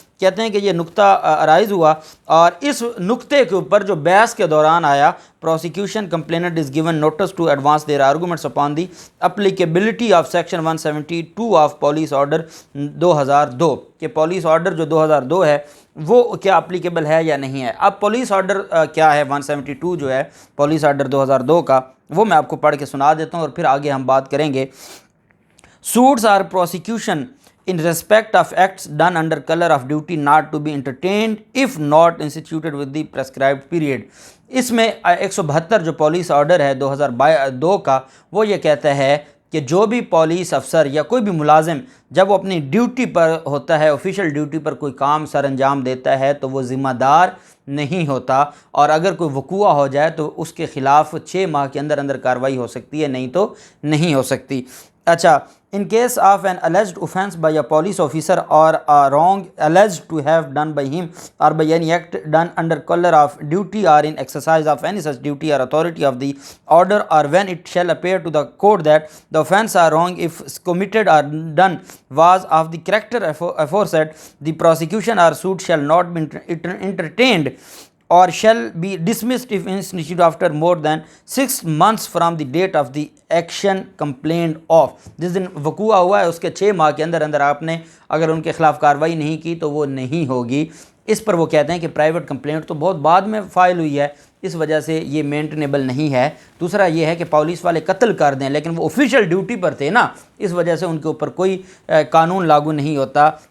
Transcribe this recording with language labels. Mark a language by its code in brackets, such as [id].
[hi] कहते हैं कि ये नुक्ता अराइज हुआ और इस नुक्ते के ऊपर जो बहस के दौरान आया, [en] prosecution complainant is given notice to advance their arguments upon the applicability of section 172 of police order 2002 [hi] के पॉलिस ऑर्डर जो 2002 है वो क्या अप्लीकेबल है या नहीं है। अब पुलिस ऑर्डर क्या है 172 जो है पुलिस ऑर्डर 2002 का, वो मैं आपको पढ़ के सुना देता हूँ और फिर आगे हम बात करेंगे। [en] Suits are prosecution in respect of acts done under color of duty not to be entertained if not instituted with the prescribed period। [hi] इसमें 172 जो पुलिस ऑर्डर है 2002 का वो ये कहता है कि जो भी पुलिस अफसर या कोई भी मुलाजिम जब वो अपनी ड्यूटी पर होता है, ऑफिशियल ड्यूटी पर कोई काम सर अंजाम देता है तो वो ज़िम्मेदार नहीं होता, और अगर कोई वक़ूआ हो जाए तो उसके ख़िलाफ़ 6 माह के अंदर अंदर कार्रवाई हो सकती है, नहीं तो नहीं हो सकती। [en] अच्छा, in case of an alleged offence by a police officer or a wrong alleged to have done by him or by any act done under color of duty or in exercise of any such duty or authority of the order, or when it shall appear to the court that the offence or wrong if committed or done was of the character aforesaid, the prosecution or suit shall not be entertained or shall be dismissed if instituted after more than 6 months from the date of the action complained of। [hi] जिस दिन वक़ूआ हुआ है उसके 6 माह के अंदर अंदर आपने अगर उनके ख़िलाफ़ कार्रवाई नहीं की तो वो नहीं होगी। इस पर वो कहते हैं कि प्राइवेट कंप्लेंट तो बहुत बाद में फ़ाइल हुई है, इस वजह से ये मेंटेनेबल नहीं है। दूसरा ये है कि पुलिस वाले कत्ल कर दें लेकिन वो ऑफिशियल ड्यूटी पर थे ना, इस वजह से उनके ऊपर कोई कानून लागू नहीं होता।